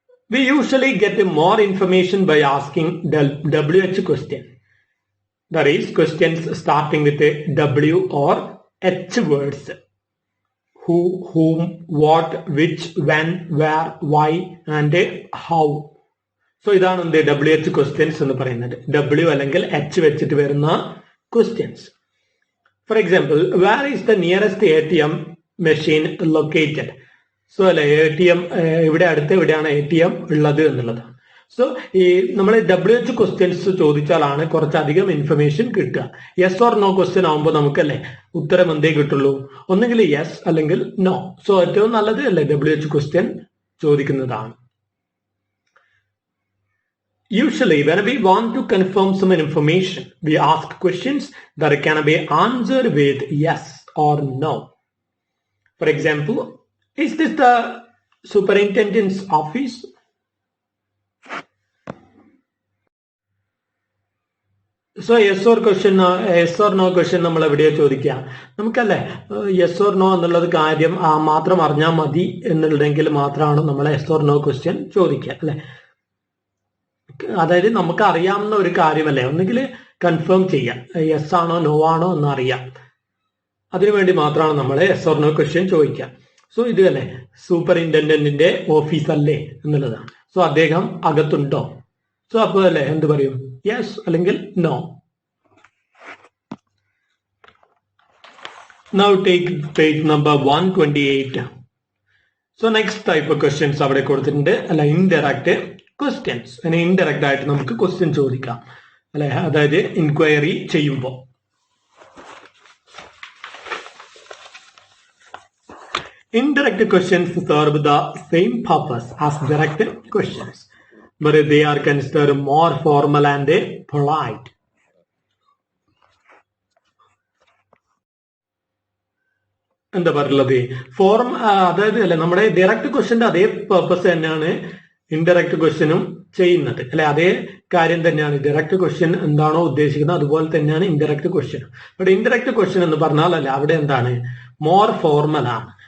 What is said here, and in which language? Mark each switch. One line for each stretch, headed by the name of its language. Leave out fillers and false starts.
English: We usually get more information by asking the WH question. That is, questions starting with a W or H words. Who, whom, what, which, when, where, why, and how.
Malayalam: So ഇതാണ് എന്ത് WH questions എന്ന് പറയുന്നത്. W അല്ലെങ്കിൽ H വെച്ചിട്ട് വരുന്ന questions.
English: For example, where is the nearest ATM machine located?
Malayalam: So അല്ലെ ATM ഇവിടെ അടുത്ത് എവിടെയാണ് ATM ഉള്ളത് എന്നുള്ളതാണ്. സോ ഈ നമ്മൾ WH ക്വസ്റ്റ്യൻസ് ചോദിച്ചാലാണ് കുറച്ചധികം ഇൻഫർമേഷൻ കിട്ടുക. യെസ് ഓർ നോ ക്വസ്റ്റ്യൻ ആകുമ്പോൾ നമുക്കല്ലേ ഉത്തരം എന്തേ കിട്ടുള്ളൂ, ഒന്നെങ്കിൽ യെസ് അല്ലെങ്കിൽ നോ. സോ ഏറ്റവും നല്ലത് അല്ലേ WH ക്വസ്റ്റ്യൻ ചോദിക്കുന്നതാണ്.
English: Usually when we want to confirm some information, we ask questions that can be answered with yes or no. For example, is this the superintendent's office?
Malayalam: So yes or no question നമ്മൾ എവിടെയോ ചോദിക്കുക, നമുക്കല്ലേ yes or no എന്നുള്ളത് കാര്യം മാത്രം അറിഞ്ഞാൽ മതി എന്നുണ്ടെങ്കിൽ മാത്രമാണ് നമ്മൾ യെസ് ഓർ നോ ക്വസ്റ്റ്യൻ ചോദിക്കുക അല്ലെ. അതായത് നമുക്ക് അറിയാവുന്ന ഒരു കാര്യമല്ലേ, ഒന്നുകിൽ കൺഫേം ചെയ്യാം യെസ് ആണോ നോ ആണോ എന്ന് അറിയാം, അതിനുവേണ്ടി മാത്രമാണ് നമ്മൾ യെസ് ഓർ നോ ക്വസ്റ്റ്യൻ ചോദിക്കുക. സോ ഇത് അല്ലേ സൂപ്പറിൻറ്റൻഡന്റിന്റെ ഓഫീസ് അല്ലേ എന്നുള്ളതാണ്. സോ അദ്ദേഹം അകത്തുണ്ടോ? സോ അപ്പോൾ അല്ലേ എന്ത് പറയും, യെസ് അല്ലെങ്കിൽ no.
English: Now take page number 128. So next type of questions
Malayalam: അവിടെ കൊടുത്തിട്ടുണ്ട് അല്ല,
English: Indirect questions.
Malayalam: ഇൻഡയറക്റ്റ് ആയിട്ട് നമുക്ക് ക്വസ്റ്റ്യൻ ചോദിക്കാം അല്ലെ, അതായത് ഇൻക്വയറി ചെയ്യുമ്പോൾ.
English: Indirect questions serve the same purpose as direct questions, but they are considered more formal and polite.
Malayalam: എന്താ പറയുള്ളത്, അതായത് അല്ലെ നമ്മുടെ ഡയറക്റ്റ് ക്വസ്റ്റ്യന്റെ അതേ പർപ്പസ് തന്നെയാണ് ഇൻഡയറക്റ്റ് ക്വസ്റ്റ്യനും ചെയ്യുന്നത് അല്ലെ. അതേ കാര്യം തന്നെയാണ് ഡയറക്റ്റ് ക്വസ്റ്റ്യൻ എന്താണോ ഉദ്ദേശിക്കുന്നത് അതുപോലെ തന്നെയാണ് indirect question. But indirect question എന്ന് പറഞ്ഞാൽ അല്ലെ അവിടെ എന്താണ് മോർ ഫോർമൽ ആണ്.